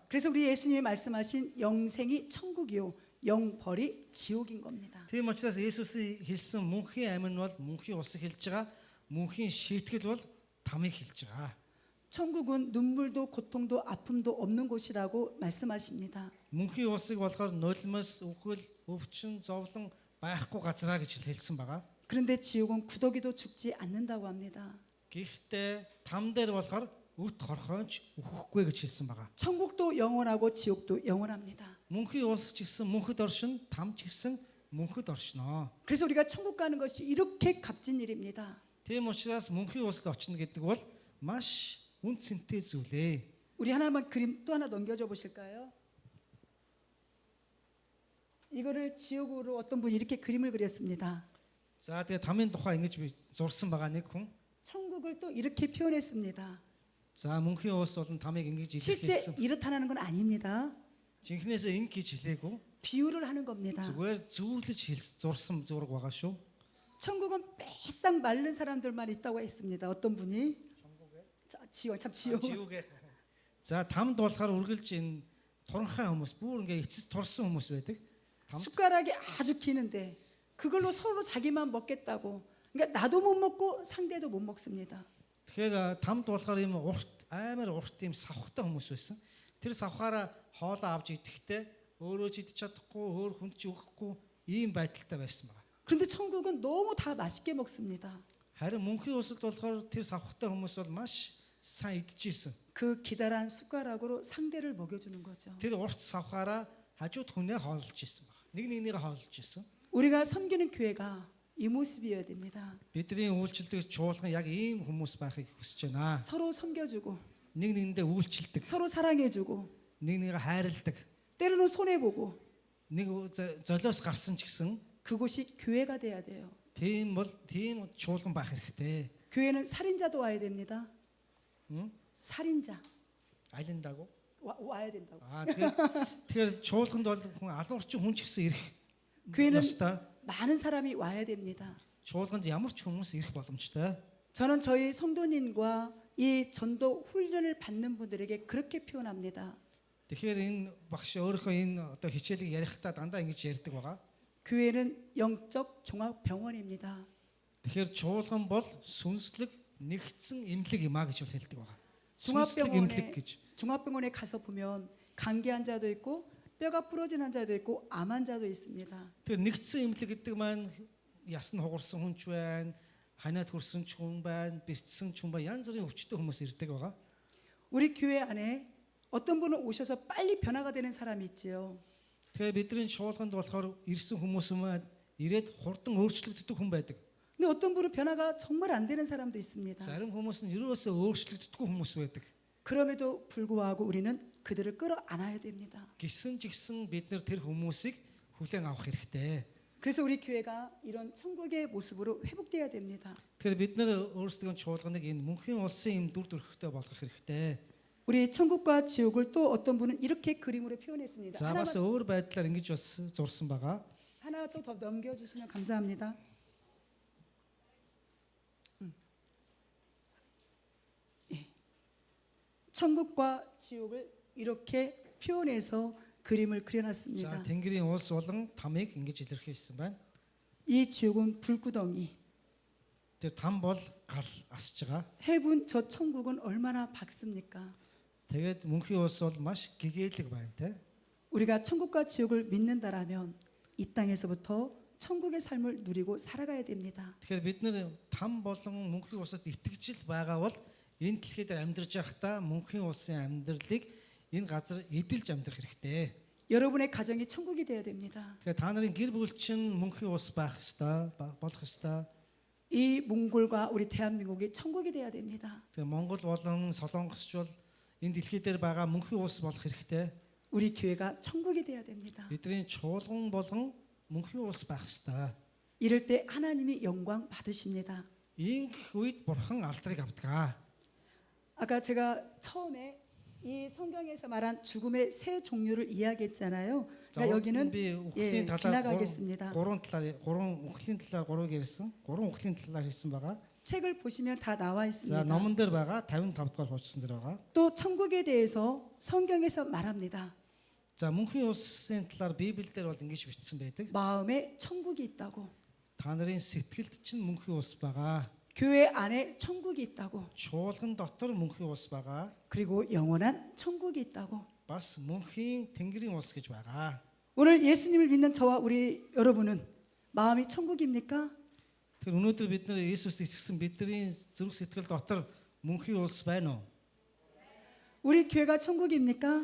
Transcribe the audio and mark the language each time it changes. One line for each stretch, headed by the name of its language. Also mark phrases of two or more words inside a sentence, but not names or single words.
Korean: 그래서 우리 예수님이 말씀하신 영생이 천국이요 영벌이 지옥인 겁니다.
Mongolian: Тийм учраас Есүсийн хэлсэн мөнхийн амин бол мөнхийн усыг хэлж байгаа. Мөнхийн шийтгэл бол тамыг хэлж байгаа.
Korean: 천국은 눈물도 고통도 아픔도 없는 곳이라고 말씀하십니다.
Mongolian: Мөнхийн усыг болохоор нулимс, үхэл, өвчин, зовлон байхгүй газараа гэж хэлсэн байгаа.
Korean: 그런데 지옥은 구더기도 죽지 않는다고 합니다.
Mongolian: Гэхдээ там дээр болохоор үт хорхоонч үхэхгүй гэж хэлсэн байгаа.
Korean: 천국도 영원하고 지옥도 영원합니다.
Mongolian: Мөнхийн улс ч гэсэн мөнхөд оршин, там ч гэсэн мөнхөд оршноо.
Korean: 그래서 우리가 천국 가는 것이 이렇게 값진 일입니다.
Mongolian: Тийм учраас мөнхийн улсад очно гэдэг бол маш үн цэнтэй зүйлээ.
Korean: 우리 하나만 그림 또 하나 넘겨줘 보실까요? 이거를 지옥으로 어떤 분이 이렇게 그림을 그렸습니다.
Mongolian: За тэгээ тамийн тухай ингэж би зурсан байгаа нэг хүн.
Korean: 천국을 또 이렇게 표현했습니다.
Mongolian: За мөнхийн улс болон тамыг ингэж
Korean: 실제
Mongolian: илэрхийлсэн.
Korean: 이렇다는 건 아닙니다.
Mongolian: Жинхнээсээ ингэ гэж хэлээгүй.
Korean: 비유를 하는 겁니다.
Mongolian: Зүгээр зүйлж зурсан зураг байгаа шүү.
Korean: 천국은 빼싹 마른 사람들만 있다고 했습니다. 어떤 분이? 자, 지옥 참 지옥. Жиүүгээ.
Mongolian: За тамд болохоор үргэлж энэ туранхай хүмүүс, бүр ингээ эцэс турсан хүмүүс байдаг. Там
Korean: 숟가락이 아주 기는데 그걸로 서로 자기만 먹겠다고. 그러니까 나도 못 먹고 상대도 못 먹습니다.
Mongolian: тэгэхээр тамд болохоор юм амар урт юм савхтай хүмүүс байсан. Тэр савхаараа хоолоо авч идэхдээ өөрөө ч идэж чадахгүй, өөр хүнд ч өгөхгүй ийм байдалтай байсан байна.
Korean: 그런데 천국은 너무 다 맛있게 먹습니다.
Mongolian: Харин мөнхийн улсад болохоор тэр савхтай хүмүүс бол маш сайн идчихсэн.
Korean: 그 기다란 숟가락으로 상대를 먹여주는 거죠.
Mongolian: Тэр урт савхаараа хажууд хүнээ хооллож исэн байна. Нэг нэгнийгээ хооллож исэн.
Korean: 우리가 섬기는 교회가 이 모습이어야 됩니다.
Mongolian: Бидний үйлчлдэг чуулган яг ийм хүмүүс байхыг хүсэж байна.
Korean: 서로 섬겨주고
Mongolian: Нэг нэгэндээ үйлчлдэг,
Korean: 서로 사랑해주고
Mongolian: нэг нэгээ хайрладаг,
Korean: 때로는 손해보고
Mongolian: нэг золиос гарсан ч гэсэн
Korean: 그곳이 교회가 돼야 돼요.
Mongolian: тийм чуулган байх хэрэгтэй.
Korean: 교회는 살인자도 와야 됩니다. 응? 살인자.
Mongolian: Алиндааг уу?
Korean: 와야 된다고.
Mongolian: тэгэхээр чуулганд бол хүн алуун орчин хүн ч гэсэн ирэх
Korean: 교회는
Mongolian: ёстой.
Korean: 많은 사람이 와야 됩니다.
Mongolian: чуулганд ямар ч хүмүүс ирэх боломжтой.
Korean: 저는 저희 성도님과 이 전도 훈련을 받는 분들에게 그렇게 표현합니다.
Mongolian: Тэгэхээр энэ багш өөрийнхөө энэ одоо хичээлийг ярихдаа дандаа ингэж ярьдаг байгаа.
Korean: 교회는 영적 종합병원입니다.
Mongolian: Тэгэхээр чуулган бол сүнслэг нэгдсэн эмнэлэг юм а гэж хэлдэг байгаа. сүнслэг эмнэлэг гэж.
Korean: 종합병원에 가서 보면 감기 환자도 있고 뼈가 부러진 환자도 있고 암 환자도 있습니다.
Mongolian: Тэгэхээр нэгдсэн эмнэлэг гэдэг маань ясн хугарсан хүн ч байна, ханиад хүрсэн ч хүн байна, бэрчсэн ч хүн байна, янз бүрийн өвчтөй хүмүүс ирдэг байгаа.
Korean: 우리 교회 안에 어떤 분은 오셔서 빨리 변화가 되는 사람이 있지요.
Mongolian: Тэгэхээр бидний чуулганд болохоор ирсэн хүмүүс маань ирээд хурдан өөрчлөгддөг хүн байдаг.
Korean: 근데 어떤 분은 변화가 정말 안 되는 사람도 있습니다.
Mongolian: Зарим хүмүүс нь ерөөсөө өөрчлөгддөггүй хүмүүс байдаг.
Korean: 그럼에도 불구하고 우리는 그들을 끌어안아야 됩니다.
Mongolian: Гисэн ч гэсэн бид нэр тэр хүмүүсийг хүлээн авах хэрэгтэй.
Korean: 그래서 우리 교회가 이런 천국의 모습으로 회복돼야 됩니다.
Mongolian: Тэгэхээр бид нэр өөрсдөө чуулганыг энэ мөнхийн улсын юм дүр төрхтэй болгох хэрэгтэй.
Korean: 우리 천국과 지옥을 또 어떤 분은 이렇게 그림으로 표현했습니다.
Mongolian: За бас өөр байдлаар ингэж бас зурсан байгаа.
Korean: 하나 또 더 넘겨주시면 감사합니다. 예. 천국과 지옥을 이렇게 표현해서 그림을
Mongolian: За
Korean: 그려놨습니다.
Mongolian: Тэнгэрийн улс болон тамыг ингэж илэрхийлсэн байна.
Korean: 이 지옥은 불구덩이,
Mongolian: Тэр там бол гал асж байгаа.
Korean: 해분 저 천국은 얼마나 밝습니까?
Mongolian: Тэгээд мөнхийн улс бол маш гэгээлэг байна те.
Korean: 우리가 천국과 지옥을 믿는다라면 이 땅에서부터 천국의 삶을 누리고 살아가야 됩니다.
Mongolian: Тэгэхээр бид нэр там болон мөнхийн улсад итгэж л байгаа бол энэ дэлхийд амьдарч байхдаа мөнхийн улсын амьдралыг энэ газар эдэлж амьдрах хэрэгтэй.
Korean: 여러분의 가정이 천국이 되어야 됩니다.
Mongolian: Тэгэхээр та нарын гэр бүл чинь мөнхийн улс байх ёстой, болох ёстой.
Korean: 이 몽골과 우리 대한민국이 천국이 되어야 됩니다.
Mongolian: Тэгэхээр Монгол болон Солонгосч бол энэ дэлхий дээр байгаа мөнхийн улс болох хэрэгтэй.
Korean: 우리 교회가 천국이 되어야 됩니다.
Mongolian: Бидний чуулган болон мөнхийн улс байх ёстой.
Korean: 이럴 때 하나님이 영광 받으십니다.
Mongolian: Ийх үед бурхан алдрыг авдаг.
Korean: 아까 제가 처음에 이 성경에서 말한 죽음의 세 종류를 이야기했잖아요. 그러니까 여기는
Mongolian: би
Korean: 예,
Mongolian: үхлийн талаар
Korean: 지나가겠습니다.
Mongolian: гурван үхлийн талаар гурвыг ярьсан. Гурван үхлийн талаар хэлсэн байгаа.
Korean: 책을 보시면 다 나와
Mongolian: За
Korean: 있습니다.
Mongolian: номон дээр байгаа 55 дугаар хуучсан дээр байгаа.
Korean: 또 천국에 대해서 성경에서 말합니다.
Mongolian: За мөнхийн улсын талаар Библиэлд бол ингэж бичсэн байдаг.
Korean: 마음에 천국이 있다고.
Mongolian: Та нарын сэтгэлд чинь мөнхийн улс байгаа.
Korean: 교회 안에 천국이 있다고.
Mongolian: Чуулган дотор мөнхийн улс байгаа.
Korean: 그리고 영원한 천국이 있다고.
Mongolian: Бас мөнхийн тэнгэрийн улс гэж байгаа.
Korean: 오늘 예수님을 믿는 저와 우리 여러분은 마음이 천국입니까?
Mongolian: Тэр өнөөдөр бид нэр Иесуст итгэсэн бидний зүрх сэтгэл дотор мөнхийн улс байна уу?
Korean: 우리 교회가 천국입니까?